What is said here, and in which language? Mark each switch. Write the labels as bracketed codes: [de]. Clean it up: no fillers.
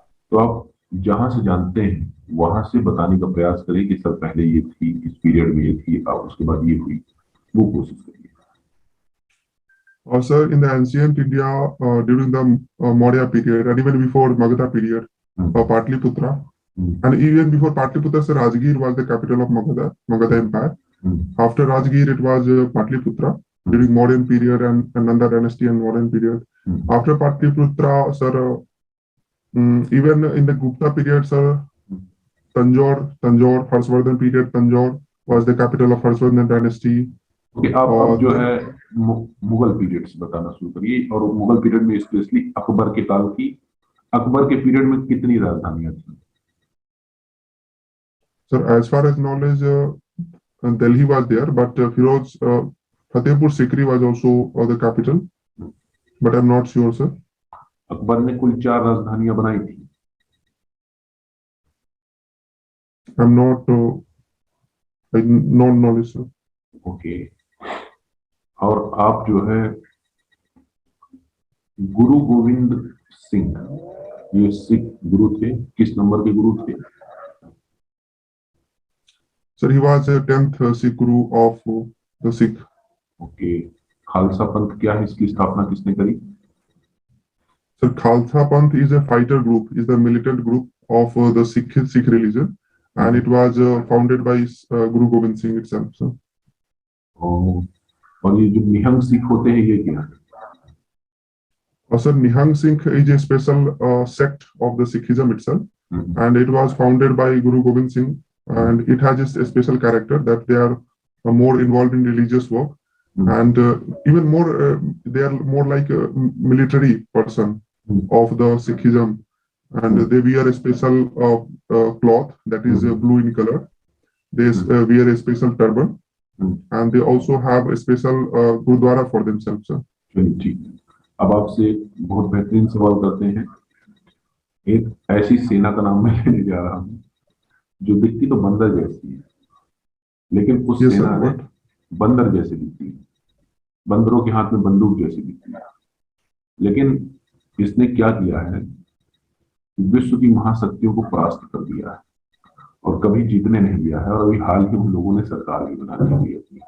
[hi] तो आप जहां से जानते हैं वहां से बताने का प्रयास करें कि सर पहले ये थी, इस पीरियड में ये थी, अब उसके बाद ये हुई, वो कोशिश करिए. [en] Sir, in the ancient India, during the Maurya period and even before Magadha period, Patliputra, and even before Patliputra, sir, Rajgir was the capital of Magadha Empire. After Rajgir, it was Patliputra during Mauryan period and Nanda dynasty and Mauryan period. After Patliputra, sir, Even in the Gupta period, sir, Tanjore, Harshvardhan period, Tanjore was the capital of Harshvardhan dynasty. [hi] Okay, आप अब जो [en] The, [hi] है Mughal periods बताना शुरू करिए, और Mughal period में specially Akbar के काल की, अकबर के पीरियड में कितनी राजधानियां थी? [en] sir, as far as knowledge, Delhi was there, but Firoz Fatehpur Sikri was also the capital, but I'm not sure, sir. [hi] Akbar ने कुल 4 राजधानियां बनाई थी। [en] I'm not, I not knowledge, sir. [hi] Okay, और आप जो है गुरु गोविंद सिंह, ये सिख गुरु थे, किस नंबर के गुरु थे? [en] Sir, he was a 10th Sikh Guru of the Sikh. [hi] Okay, Khalsa पंथ क्या है, इसकी स्थापना किसने करी? [en] Sir, Khalsa Panth is a fighter group, is the militant group of the Sikh religion, and it was founded by Guru Gobind Singh itself, sir. [hi] और ये जो निहंग सिख होते हैं, ये क्या है? [en] Sir, Nihang Singh is a special sect of the Sikhism itself, and it was founded by Guru Gobind Singh, and it has a special character that they are more involved in religious work, and even more, they are more like a military person of the Sikhism, and they wear a special cloth that is blue in color. They wear a special turban, and they also have a special Gurdwara for themselves, sir. [hi] ठीक, अब आपसे बहुत बेहतरीन सवाल करते हैं। एक ऐसी सेना का नाम मैं लेने जा रहा हूँ जो दिखती तो बंदर जैसी है, लेकिन उस [en] Yes, [hi] सेना [en] sir. [hi] ने [en] What? [hi] बंदर जैसे दिखती है, बंदरों के हाथ में बंदूक जैसी दिखती है, लेकिन इसने क्या किया है, विश्व की महाशक्तियों को परास्त कर दिया है और कभी जीतने नहीं दिया है, और अभी हाल ही उन लोगों ने सरकार भी बना ली है।